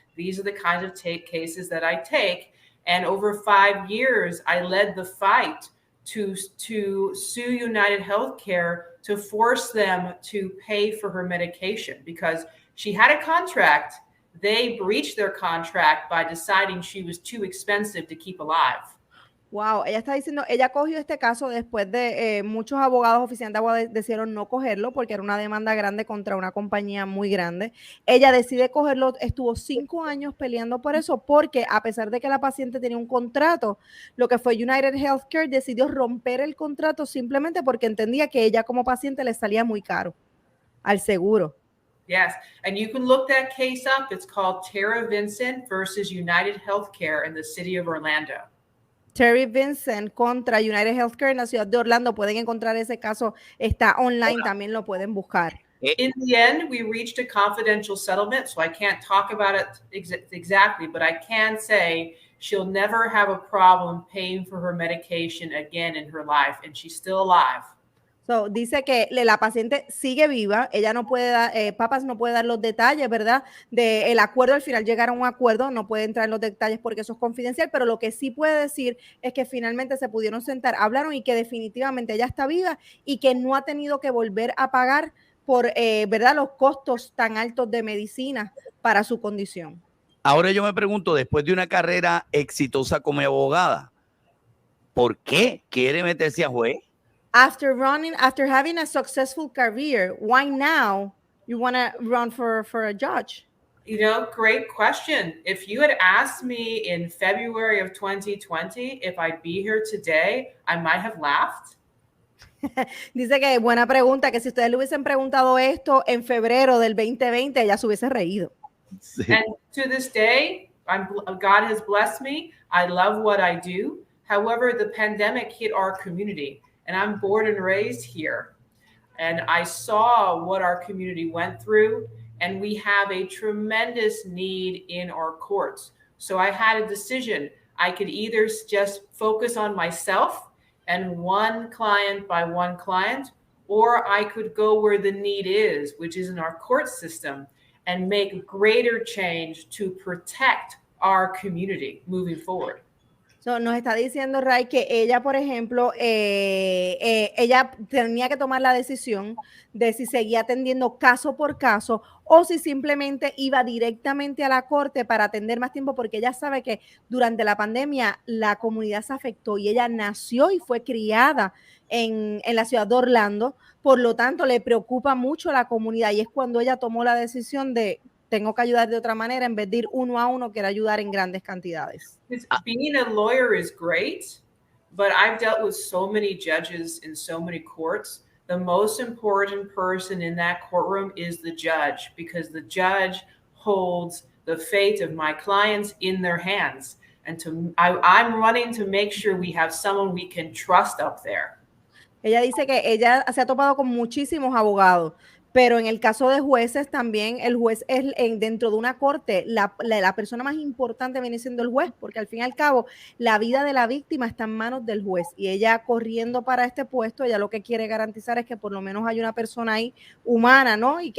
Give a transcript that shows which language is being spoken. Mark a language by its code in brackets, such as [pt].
[en] These are the kinds of cases that I take. And over 5 years, I led the fight to sue United Healthcare to force them to pay for her medication because she had a contract. They breached their contract by deciding she was too expensive to keep alive. [es] Wow, ella está diciendo, ella cogió este caso después de muchos abogados oficiales de abogados decidieron no cogerlo porque era una demanda grande contra una compañía muy grande. Ella decide cogerlo, estuvo 5 años peleando por eso porque a pesar de que la paciente tenía un contrato, lo que fue United Healthcare decidió romper el contrato simplemente porque entendía que ella como paciente le salía muy caro al seguro. [en] Yes, and you can look that case up. It's called Tara Vincent versus United Healthcare in the city of Orlando. [es] Terry Vincent contra United Healthcare en la ciudad de Orlando. Pueden encontrar ese caso, está online, también lo pueden buscar. [en] In the end, we reached a confidential settlement, so I can't talk about it exactly, but I can say she'll never have a problem paying for her medication again in her life, and she's still alive. [es] So, dice que la paciente sigue viva, ella no puede dar, Pappas no puede dar los detalles, ¿verdad? Del acuerdo, al final llegaron a un acuerdo, no puede entrar en los detalles porque eso es confidencial, pero lo que sí puede decir es que finalmente se pudieron sentar, hablaron y que definitivamente ella está viva y que no ha tenido que volver a pagar por, ¿verdad? Los costos tan altos de medicina para su condición. Ahora yo me pregunto, después de una carrera exitosa como abogada, ¿por qué quiere meterse a juez? [en] After having a successful career, why now you want to run for a judge? You know, great question. If you had asked me in February of 2020 if I'd be here today, I might have laughed. [es] Dice que buena pregunta, que si ustedes le hubiesen preguntado esto en febrero del 2020, ella se hubiese reído. Sí. [en] And to this day, God has blessed me. I love what I do. However, the pandemic hit our community. And I'm born and raised here. And I saw what our community went through. And we have a tremendous need in our courts. So I had a decision. I could either just focus on myself and one client by one client, or I could go where the need is, which is in our court system, and make greater change to protect our community moving forward. [es] So, nos está diciendo Ray que ella, por ejemplo, ella tenía que tomar la decisión de si seguía atendiendo caso por caso o si simplemente iba directamente a la corte para atender más tiempo, porque ella sabe que durante la pandemia la comunidad se afectó y ella nació y fue criada en la ciudad de Orlando, por lo tanto le preocupa mucho la comunidad y es cuando ella tomó la decisión de tengo que ayudar de otra manera, en vez de ir uno a uno, quiero ayudar en grandes cantidades. [en] Being a lawyer is great, but I've dealt with so many judges in so many courts. The most important person in that courtroom is the judge, because the judge holds the fate of my clients in their hands. And I'm running to make sure we have someone we can trust up there. [es] Ella dice que ella se ha topado con muchísimos abogados, pero en el caso de jueces también, el juez es dentro de una corte, la persona más importante viene siendo el juez, porque al fin y al cabo la vida de la víctima está en manos del juez y ella corriendo para este puesto, ella lo que quiere garantizar es que por lo menos hay una persona ahí humana, ¿no?